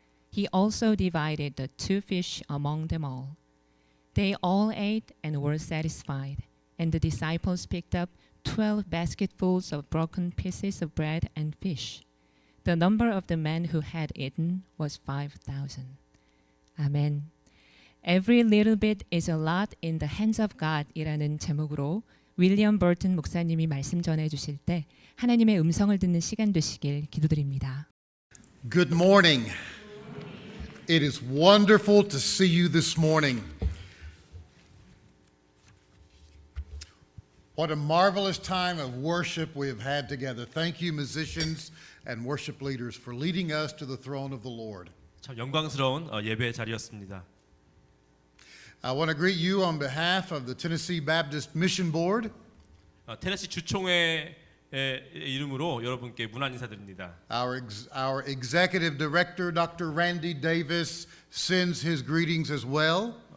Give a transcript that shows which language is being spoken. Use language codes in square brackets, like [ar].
[en] He also divided the 2 fish among them all. They all ate and were satisfied, and the disciples picked up 12 basketfuls of broken pieces of bread and fish. The number of the men who had eaten was 5,000. [ko] 아멘. [en] Every little bit is a lot in the hands of God [ko] 이라는 제목으로 윌리엄 버튼 목사님이 말씀 전해 주실 때 하나님의 음성을 듣는 시간 되시길 기도드립니다. [en] Good morning. It is wonderful to see you this morning. What a marvelous time of worship we have had together. Thank you, musicians and worship leaders, for leading us to the throne of the Lord. [ko] 참 영광스러운 예배 자리였습니다. [en] I want to greet you on behalf of the Tennessee Baptist Mission Board. [ko] 테네시 주총회의 이름으로 여러분께 문안 인사드립니다. [en] Our executive director, Dr. Randy Davis, sends his greetings as well.